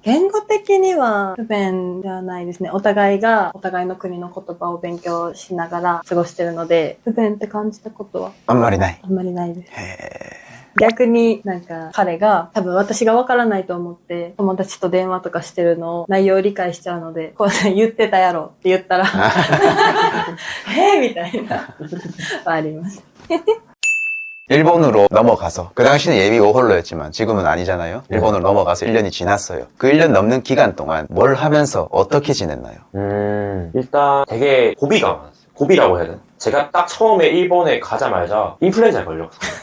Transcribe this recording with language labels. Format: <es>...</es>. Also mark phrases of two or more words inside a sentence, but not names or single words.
<ja>言語的には不便ではないですね。お互いがお互いの国の言葉を勉強しながら過ごしてるので、不便って感じたことはあんまりない。あんまりないです。逆になんか彼が多分私がわからないと思って友達と電話とかしてるのを内容を理解しちゃうので、こう言ってたやろって言ったらみたいなはあります。</ja> <ko>일본으로 넘어가서, 그 당시는 예비 오홀로였지만 지금은 아니잖아요. 일본으로 넘어가서 1년이 지났어요. 그 1년 넘는 기간 동안 뭘 하면서 어떻게 지냈나요? 일단 되게 고비가 많았어요. 고비라고 해야 되나? 제가 딱 처음에 일본에 가자마자 인플루엔자에 걸렸어요.</ko>